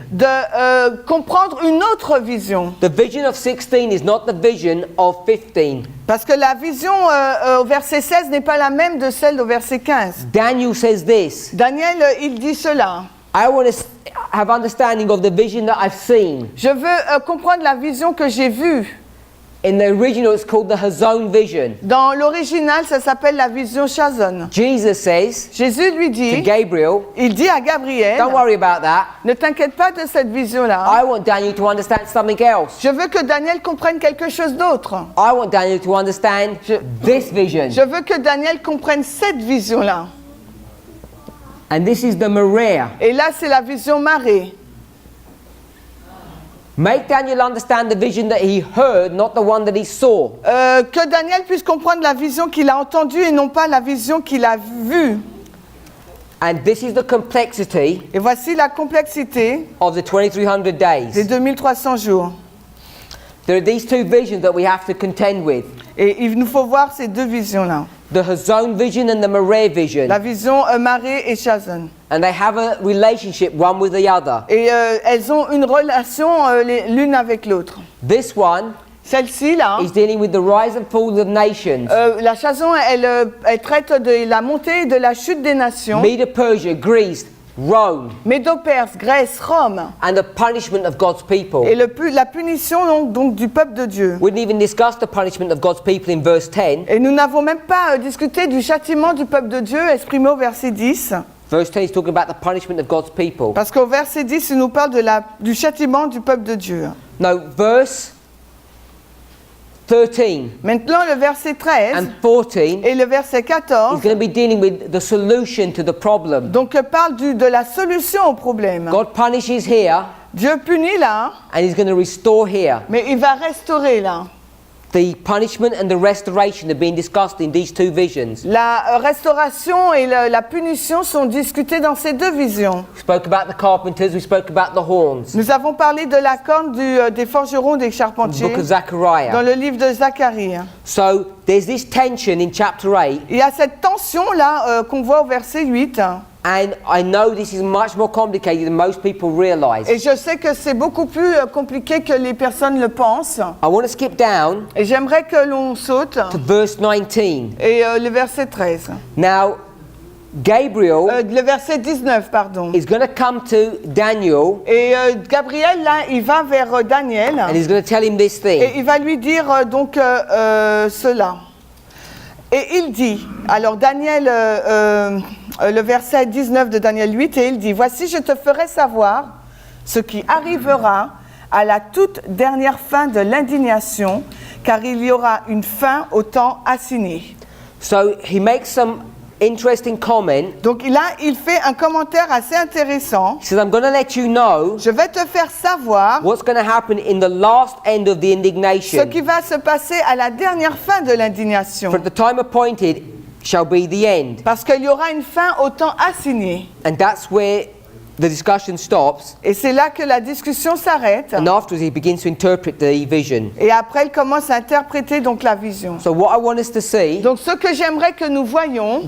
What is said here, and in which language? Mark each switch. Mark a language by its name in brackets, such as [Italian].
[French] de comprendre une autre vision. [English] The vision of 16 is not the vision of 15. [French] Parce que la vision au verset 16 n'est pas la même de celle au verset 15. [English] Daniel says this, [French] Daniel, il dit cela. [English] I want to have understanding of the vision that I've seen. [French] Je veux comprendre la vision que j'ai vue. [English] In the original, it's called the Hazon vision. [French] Dans l'original, ça s'appelle la vision Chazon. [English] Jesus says [French] Jésus lui [English] to [French] dit, [English] Gabriel, [French] il dit à Gabriel, [English] don't worry about that. [French] ne t'inquiète pas de cette vision-là. [English] I want Daniel to understand something else. [French] Je veux que Daniel comprenne quelque chose d'autre. [English] I want Daniel to understand this vision. [French] Je veux que Daniel comprenne cette vision-là. [English] And this is the Maria. [French] Et là, c'est la vision marée. [English] Make Daniel understand the vision that he heard, not the one that he saw. [French] Que Daniel puisse comprendre la vision qu'il a entendue et non pas la vision qu'il a vue. [English] And this is the complexity [French] Et voici la complexité [English] of the 2300 [French] des [English] days. [French] 2300 jours. [English] There are these two visions that we have to contend with. [French] Et il nous faut voir ces deux visions-là. [English] The Hazon vision and the Maria vision. [French] La vision marée et Chazon. [English] And they have a relationship one with the other. [French] Et elles ont une relation l'une avec l'autre. [English] This one [French] Celle-ci, là, [English] is dealing with the rise and fall of nations. [French] la Chazon, elle traite de la montée et de la chute des nations. [English] Medo Persia, Greece, Rome, [French] Médo-Perse, Grèce, Rome. [English] and the punishment of God's people. [French] Et la punition donc du peuple de Dieu. [English] We didn't even discuss the punishment of God's people in verse 10. [French] Et nous n'avons même pas discuté du châtiment du peuple de Dieu exprimé au verset 10. [English] Verse 10 is talking about the punishment of God's people. [French] Parce qu'au verset 10, il nous parle du châtiment du peuple de Dieu. [English] No, verse 13 [French] Maintenant, le verset 13 [English] and 14 [French] et le verset [English] is [French] 14 [English] going to be dealing with the solution to the problem. [French] donc parle de la solution au problème. [English] God punishes here [French] Dieu punit là, [English] and he's going to restore here. [French] mais il va restaurer là. [English] The punishment and the restoration are being discussed in these two visions. [French] La restauration et la punition sont discutées dans ces deux visions. [English] We spoke about the carpenters, we spoke about the horns. [French] Nous avons parlé de la corne des forgerons, des [English] The [French] charpentiers, [English] book of [French] dans [English] Zechariah. [French] le livre de Zacharie. [English] So there's this tension in chapter 8, [French] Il y a cette tension là qu'on voit au verset 8. [English] and I know this is much more complicated than most people realize. [French] Et je sais que c'est beaucoup plus compliqué que les personnes le pensent. [English] I want to skip down [French] Et j'aimerais que l'on saute. [English] to verse 19. [French] Et le verset 13. [English] Now, Gabriel [French] Le verset 19, pardon. [English] is going to come to Daniel [French] Et Gabriel, là, il va vers Daniel. [English] and he's going to tell him this [French] Et [English] thing. [French] il va lui dire cela. Et il dit, alors Daniel, le verset 19 de Daniel 8, et il dit, voici je te ferai savoir ce qui arrivera à la toute dernière fin de l'indignation, car il y aura une fin au temps assigné. [English] So he makes some interesting comment. [French] Donc là, il fait un commentaire assez intéressant. [English] He says, I'm going to let you know [French] Je vais te faire savoir [English] what's going to happen in the last end of the [French] ce [English] indignation. [French] qui va se passer à la dernière fin de l'indignation. [English] For the time appointed shall be the end. [French] Parce qu'il y aura une fin au temps assigné. [English] And that's where the discussion stops, [French] Et c'est là que la discussion s'arrête. [English] and afterwards he begins to interpret the vision. [French] Et après, il commence à interpréter donc la vision. [English] So what I want us to see, [French] Donc ce que j'aimerais que nous voyions,